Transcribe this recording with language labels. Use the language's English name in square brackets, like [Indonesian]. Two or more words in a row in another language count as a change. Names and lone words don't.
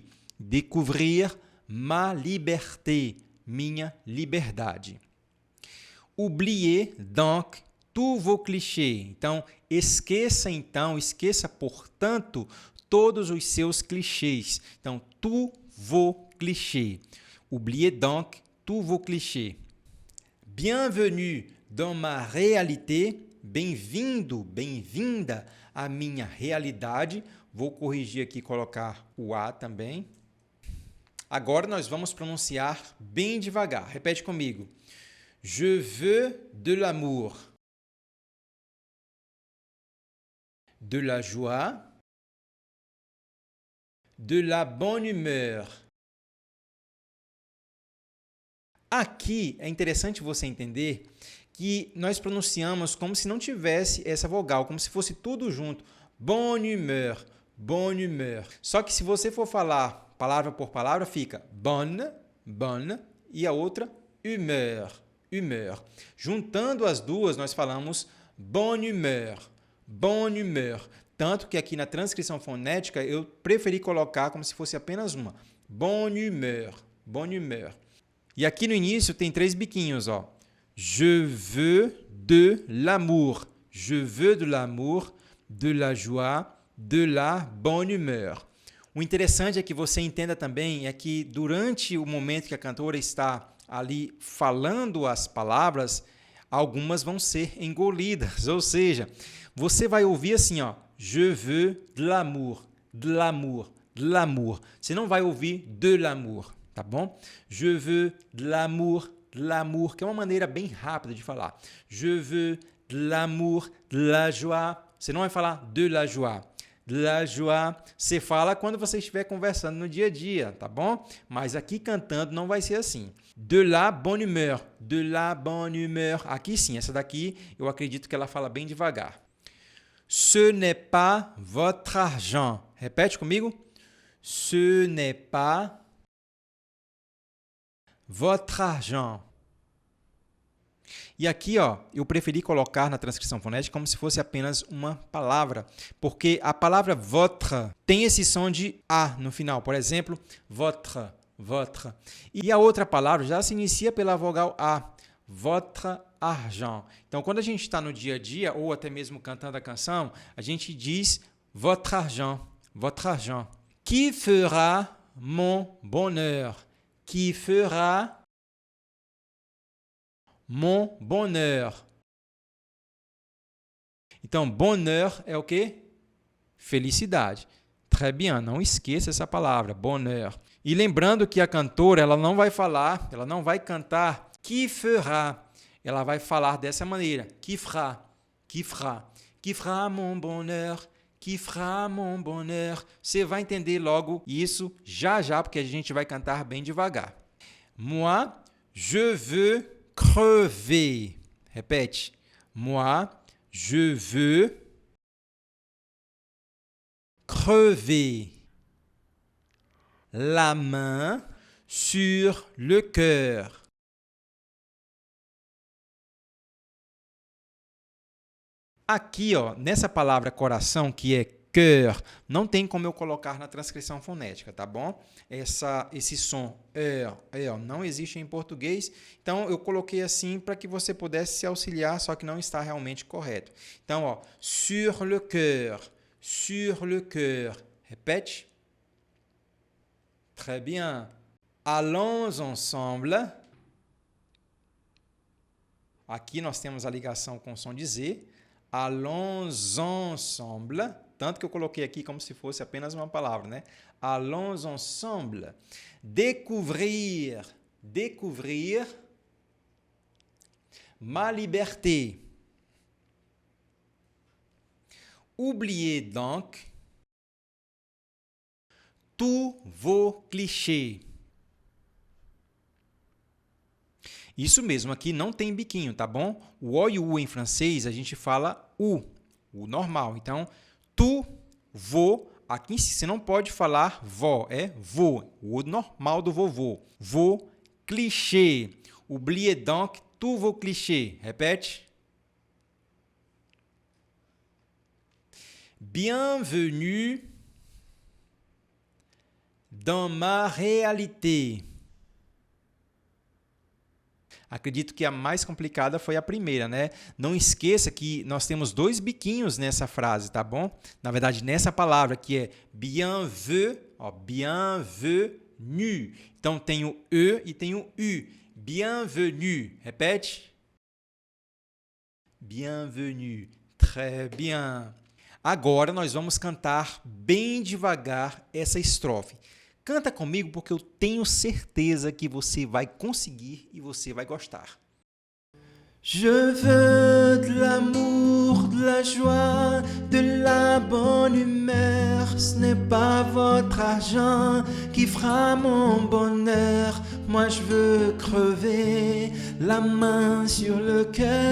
[French] Découvrir ma liberté, [Portuguese] minha liberdade. [French] Oubliez donc tous vos clichés. [Portuguese] Então, esqueça, portanto, todos os seus clichês. Então, [French] tous vos clichés. Oubliez donc tous vos clichés. Bienvenue dans ma réalité. [Portuguese] Bem-vindo, bem-vinda à minha realidade. Vou corrigir aqui e colocar o A também. Agora nós vamos pronunciar bem devagar. Repete comigo. [French] Je veux de l'amour, de la joie, de la bonne humeur. [Portuguese] Aqui é interessante você entender que nós pronunciamos como se não tivesse essa vogal, como se fosse tudo junto. [French] Bonne humeur, bonne humeur. [Portuguese] Só que se você for falar palavra por palavra, fica [French] bonne, bonne, [Portuguese] e a outra [French] humeur, humeur. [Portuguese] Juntando as duas, nós falamos [French] bonne humeur, bonne humeur. [Portuguese] Tanto que aqui na transcrição fonética eu preferi colocar como se fosse apenas uma. [French] Bonne humeur, bonne humeur. [Portuguese] E aqui no início tem 3 biquinhos, ó. [French] Je veux de l'amour. Je veux de l'amour, de la joie, de la bonne humeur. [Portuguese] O interessante é que você entenda também é que durante o momento que a cantora está ali falando as palavras, algumas vão ser engolidas, ou seja, você vai ouvir assim, ó, [French] je veux de l'amour, de l'amour, de l'amour. [Portuguese] Você não vai ouvir [French] de l'amour, [Portuguese] tá bom? [French] Je veux de l'amour, [Portuguese] que é uma maneira bem rápida de falar. [French] Je veux de l'amour, de la joie. [Portuguese] Você não vai falar [French] de la joie. De la joie, [Portuguese] você fala quando você estiver conversando no dia a dia, tá bom? Mas aqui cantando não vai ser assim. [French] De la bonne humeur, de la bonne humeur. [Portuguese] Aqui sim, essa daqui eu acredito que ela fala bem devagar. [French] Ce n'est pas votre argent. [Portuguese] Repete comigo. [French] Ce n'est pas votre argent. [Portuguese] E aqui, ó, eu preferi colocar na transcrição fonética como se fosse apenas uma palavra, porque a palavra votre tem esse som de A no final. Por exemplo, [French] votre, votre. [Portuguese] E a outra palavra já se inicia pela vogal A, [French] votre argent. [Portuguese] Então, quando a gente está no dia a dia, ou até mesmo cantando a canção, a gente diz [French] votre argent, votre argent. Qui fera mon bonheur? Qui fera mon bonheur. [Portuguese] Então, bonheur é o quê? Felicidade. [French] Très bien, [Portuguese] não esqueça essa palavra, bonheur. E lembrando que a cantora, ela não vai falar, ela não vai cantar [French] qui fera. [Portuguese] Ela vai falar dessa maneira, [French] qui fera, qui fera. Qui fera mon bonheur, qui fera mon bonheur. [Portuguese] Você vai entender logo isso já já, porque a gente vai cantar bem devagar. [French] Moi, je veux crever. Répète. Moi, je veux crever. La main sur le cœur. [Portuguese] Aqui, ó, nessa palavra coração, que é cœur, não tem como eu colocar na transcrição fonética, tá bom? Esse som não existe em português, então eu coloquei assim para que você pudesse se auxiliar, só que não está realmente correto. Então, ó, [French] sur le cœur, sur le cœur. Repete. Très bien. Allons ensemble. [Portuguese] Aqui nós temos a ligação com o som de Z. [French] Allons ensemble. [Portuguese] Tanto que eu coloquei aqui como se fosse apenas uma palavra, né? [French] Allons ensemble. Découvrir. Découvrir. Ma liberté. Oubliez donc tous vos clichés. [Portuguese] Isso mesmo, aqui não tem biquinho, tá bom? O O e o U em francês, a gente fala U, o normal. Então, tu, vou, aqui você não pode falar vó, é vou, o normal do vovô. [French] Vos clichés. Oubliez donc tous vos clichés. [Portuguese] Repete. [French] Bienvenue dans ma réalité. [Portuguese] Acredito que a mais complicada foi a primeira, né? Não esqueça que nós temos dois biquinhos nessa frase, tá bom? Na verdade, nessa palavra que é bienvenue, ó, bienvenue. Então, tem o E e tem o U. Bienvenue. Repete. [French] Bienvenue. Très bien. [Portuguese] Agora, nós vamos cantar bem devagar essa estrofe. Canta comigo porque eu tenho certeza que você vai conseguir e você vai gostar. [French] Je veux de l'amour, de la joie, de la bonne humeur. Ce n'est pas votre argent qui fera mon bonheur. Moi je veux crever la main sur le cœur.